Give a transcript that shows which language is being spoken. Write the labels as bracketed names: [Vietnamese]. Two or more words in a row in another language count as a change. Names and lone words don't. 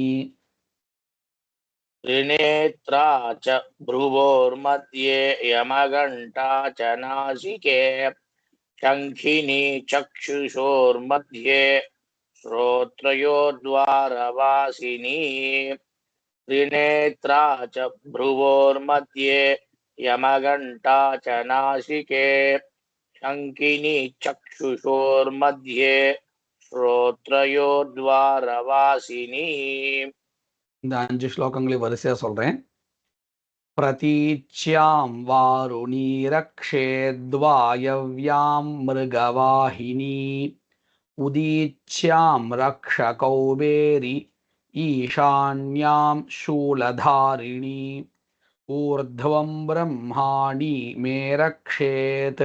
[Sanskrit] त्रिनेत्रा च भ्रुवोर्मध्ये यमघण्टा च नासिके शङ्खिनी चक्षुषोर्मध्ये श्रोत्रयोर्द्वारवासिनी त्रिनेत्रा च भ्रुवोर्मध्ये यमघण्टा च नासिके शङ्खिनी चक्षुषोर्मध्ये श्रोत्रयोर्द्वारवासिनी. [Tamil] இந்த 5 ஸ்லோகங்களை வரிசையா சொல்றேன். [Sanskrit] प्रतीच्यां वारुणी रक्षेद्वायव्यां मृगवाहिनी उदीच्यां रक्ष कौबेरी ईशान्यां शूलधारिणी ऊर्ध्वं ब्रह्माणि मे रक्षेत्